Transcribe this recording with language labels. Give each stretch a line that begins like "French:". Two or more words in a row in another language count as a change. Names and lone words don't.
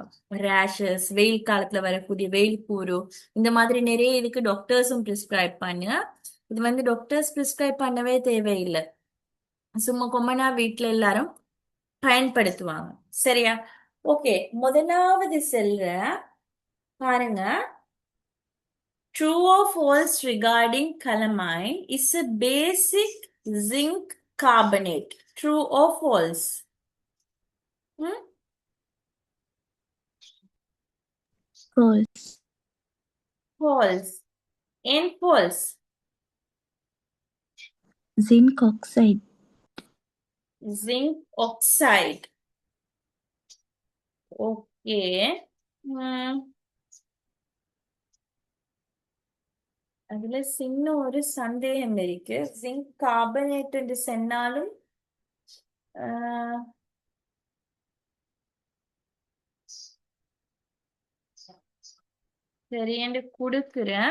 Tamil: ரேஷஸ், வெயில் காலத்துல வரக்கூடிய வெயில் கூறு, இந்த மாதிரி நிறைய இதுக்கு டாக்டர்ஸும் பிரிஸ்கிரைப் பண்ணுங்க. இது
English: doctors prescribe
Tamil: பண்ணவே தேவையில்லை. சும்மா கொம்மனா வீட்ல எல்லாரும் பயன்படுத்துவாங்க. சரியா? ஓகே, முதலாவது செல்ற பாருங்க.
English: True or false regarding calamine is a basic zinc carbonate. True or false? Hmm? false. False.
Tamil: ஏன் false?
English: Zinc oxide. Zinc oxide. Okay. Hmm.
Tamil: அதுல சின்ன ஒரு சந்தேகம் இருக்கு.
English: zinc carbonate
Tamil: என்று சொன்னாலும் ஆஹ், சரி என்று கொடுக்கிறேன்.